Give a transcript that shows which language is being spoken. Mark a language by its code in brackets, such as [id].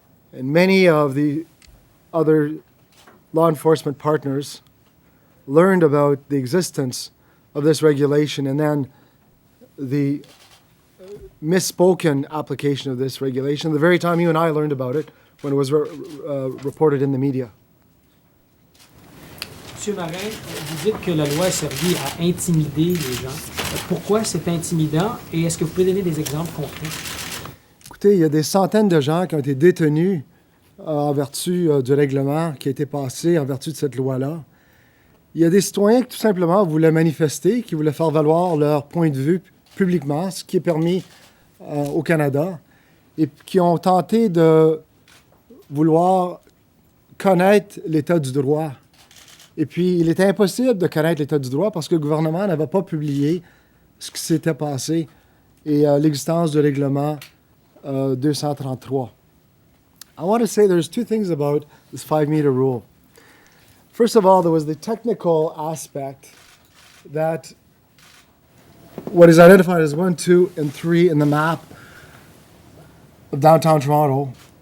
[en] And many of the other law enforcement partners learned about the existence of this regulation and then the misspoken application of this regulation the very time you and I learned about it when it was reported in the media. [fr] Monsieur Marin, vous dites que la loi a servi à intimider les gens. Pourquoi c'est intimidant et est-ce que vous pouvez donner des exemples concrets? Écoutez, il y a des centaines de gens qui ont été détenus en vertu du règlement qui a été passé en vertu de cette loi-là. Il y a des citoyens qui tout simplement voulaient manifester, qui voulaient faire valoir leur point de vue publiquement, ce qui est permis au Canada, et qui ont tenté de vouloir connaître l'état du droit. Et puis, il était impossible de connaître l'état du droit parce que le gouvernement n'avait pas publié ce qui s'était passé et l'existence du règlement 233. [en] I want to say there's two things about this 5-meter rule. First of all, there was the technical aspect that what is identified as 1, 2, and 3 in the map of downtown Toronto.